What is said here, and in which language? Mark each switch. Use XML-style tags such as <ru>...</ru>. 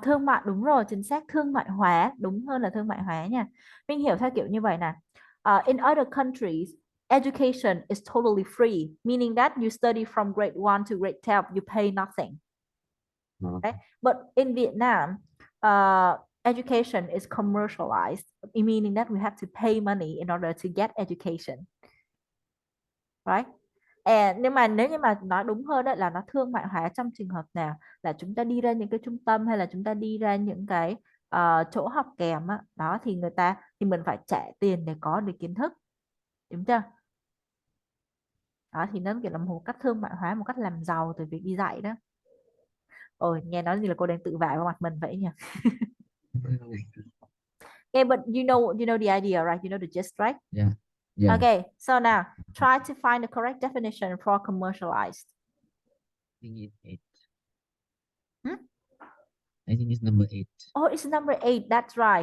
<vi>thương mại, đúng rồi, chính xác, thương mại hóa, đúng hơn là thương mại hóa nha. Mình hiểu theo kiểu như vậy nè.</vi> <en>In other countries, education is totally free, meaning that you study from grade 1 to grade 12, you pay nothing. Uh, Right? But in Vietnam, education is commercialized, meaning that we have to pay money in order to get education. Right?</en> <vi>Nhưng mà nếu như mà nói đúng hơn đó là nó thương mại hóa trong trường hợp nào, là chúng ta đi ra những cái trung tâm hay là chúng ta đi ra những cái chỗ học kèm á, đó thì thì mình phải trả tiền để có được kiến thức, đúng chưa? Đó thì nó kiểu là một cách thương mại hóa, một cách làm giàu từ việc đi dạy đó. Ôi nghe nói như là cô đang tự vả vào mặt mình vậy nhỉ.</vi> <en>Okay, but you know the idea, right? You know the gist, right? Yeah, yeah. Okay, so now try to find the correct definition for commercialized. I think it's eight. Hmm? I think it's number eight. Oh, it's number 8. That's right.</en>